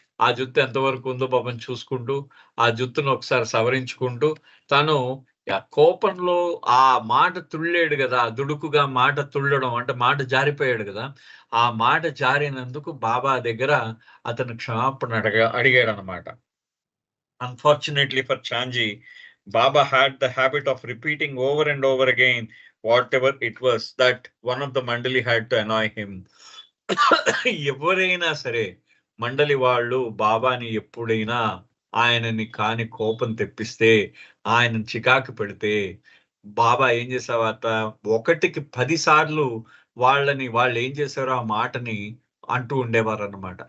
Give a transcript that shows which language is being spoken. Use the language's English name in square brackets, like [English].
[Telugu] ఆ జుత్తు ఎంతవరకు ఉందో పాపం చూసుకుంటూ, ఆ జుత్తును ఒకసారి సవరించుకుంటూ, తను కోపంలో ఆ మాట తుళ్ళాడు గదా! దుడుకుగా మాట తుళ్ళడం అంటే మాట జారిపోయాడు గదా! ఆ మాట జారినందుకు బాబా దగ్గర అతను క్షమాపణ అడిగాడనమాట. [English] Unfortunately for Chanji, Baba had the habit of repeating over and over again whatever it was that one of the Mandali had to annoy him. [Telugu] ఎవరైనా సరే మండలి వాళ్ళు బాబాని ఎప్పుడైనా ఆయనని కాని కోపం తెప్పిస్తే, ఆయనని చికాకు పెడితే, బాబా ఏం చేసేవారట, 1కి 10 సార్లు వాళ్ళేం చేశారో ఆ మాటని అంటూ ఉండేవారన్నమాట.